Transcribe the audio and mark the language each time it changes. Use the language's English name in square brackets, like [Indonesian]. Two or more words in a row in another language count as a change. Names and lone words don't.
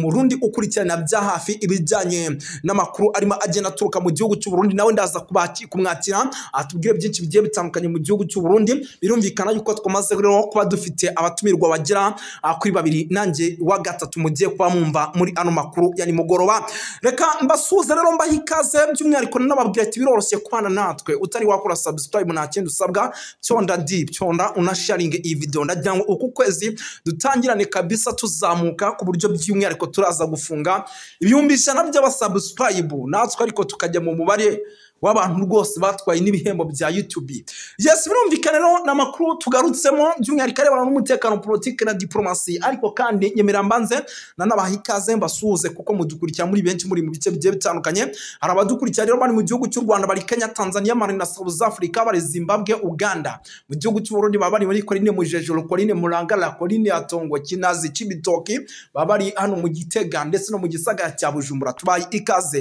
[Kinyarwanda] umurundi ukurikirana bya hafi ibijyanye n'amakuru arimo agenda aturuka mu gihugu cy'u Burundi nawe ndaza kumwakira atubwire byinshi bigiye bitandukanye mu gihugu cy'u Burundi birumvikana yuko twamaze rero kuba dufite abatumirwa bagera kuri babiri nanjye wa gatatu mugiye kuba mumva muri ano makuru ya nimugoroba reka mbasuze rero mbaha ikaze by'umwihariko nababwira ati biroroshye kubana natwe utari wakora subscribe nta kindi usabwa cyonda unasharinge iyi video ndagira ngo uku kwezi dutangirane kabisa tuzamuka ku buryo by'umwihariko turaza gufunga ibihumbi 100 by'abasubscribe natwe ariko tukajya mu mubare w'abantu rwose batwaye n'ibihembo bya YouTube. Yes birumvikana rero namakuru tugarutsemo by'umwihariko arebana n'umutekano politique na diplomasi ariko kandi nyemera mbanze nanabaha ikaze mbasuhuze kuko mudukurikira muri benshi muri mu bice bigiye bitandukanye hari abadukurikira rero bari mu gihugu cy'u Rwanda bari Kenya Tanzania Mali na South Africa bari Zimbabwe Uganda mu gihugu cy'u Burundi bari muri Coline Mujejoro Coline Murangala Coline Atongo Kinazi Cibitoki bari hano mu Gitega ndetse no mu gisagara cya Bujumbura tubaye ikaze